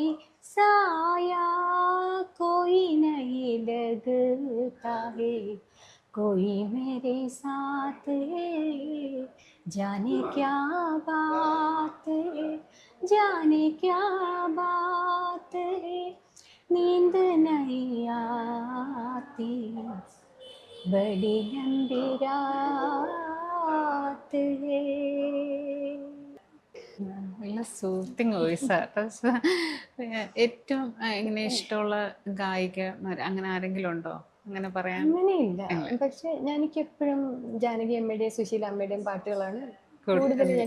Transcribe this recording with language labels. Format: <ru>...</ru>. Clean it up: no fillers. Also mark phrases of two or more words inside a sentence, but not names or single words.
<hi>साया, कोई नहीं लगता है, कोई मेरे साथ है, जाने क्या बात है, जाने क्या बात है, नींद नहीं आती, बड़ी लंबी रात है.</hi> <ml>നല്ല</ml> <en>soothing voice</en> <ml>ആട്ടോ. ഏറ്റവും ഇങ്ങനെ ഇഷ്ടമുള്ള ഗായികമാർ അങ്ങനെ ആരെങ്കിലും ഉണ്ടോ? അങ്ങനെ പറയാൻ അങ്ങനെയില്ല, പക്ഷെ എനിക്ക് എപ്പോഴും ജാനകി അമ്മയുടെയും സുശീല അമ്മയുടെയും പാട്ടുകളാണ് കൂടുതൽ ഞാൻ</ml>